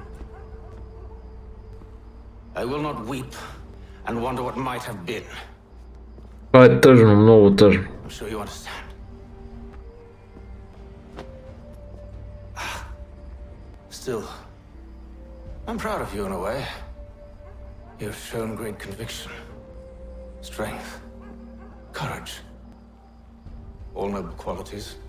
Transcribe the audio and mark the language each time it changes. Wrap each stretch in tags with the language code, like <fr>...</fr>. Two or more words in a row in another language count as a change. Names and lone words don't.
<en>I will not weep and wonder what might have been.</en> <bg>Това е тъжно, много тъжно.</bg> <en>I'm sure you understand. Still, I'm proud of you in a way. You've shown great conviction, strength, courage. All noble qualities.</en>